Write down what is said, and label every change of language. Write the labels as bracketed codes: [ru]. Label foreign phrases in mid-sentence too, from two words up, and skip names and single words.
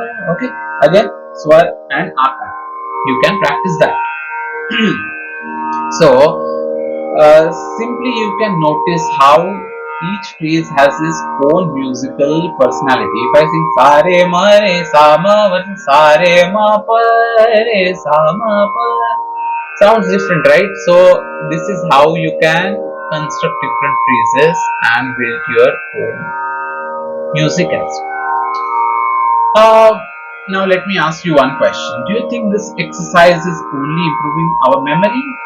[en] Okay, again swar and akar. You can practice that. So simply you can notice how each phrase has its own musical personality. If I sing sa re ma re sa ma versus sa re ma pa re sa ma pa, sounds different, right? So this is how you can construct different phrases and build your own music as well. Now let me ask you one question. Do you think this exercise is only improving our memory?